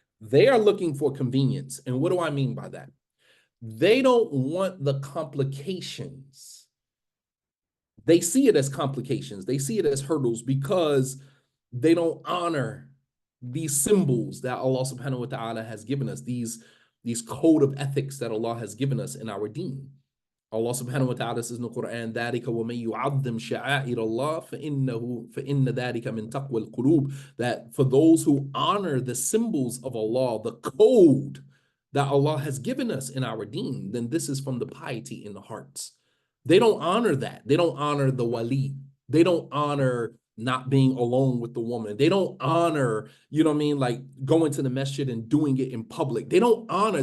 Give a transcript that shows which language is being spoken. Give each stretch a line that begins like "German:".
English: They are looking for convenience. And what do I mean by that? They don't want the complications. They see it as complications. They see it as hurdles because they don't honor these symbols that Allah subhanahu wa ta'ala has given us, these code of ethics that Allah has given us in our deen. Allah subhanahu wa ta'ala says in the Quran,
Arabic: ذَلِكَ وَمَن يُعَظِّمْ شَعَائِرَ اللَّهِ فَإِنَّ ذَلِكَ مِن تَقْوَى الْقُلُوبِ.
English: That for those who honor the symbols of Allah, the code that Allah has given us in our deen, then this is from the piety in the hearts. They don't honor that. They don't honor the wali. They don't honor not being alone with the woman. They don't honor, you know what I mean, like going to the masjid and doing it in public. They don't honor.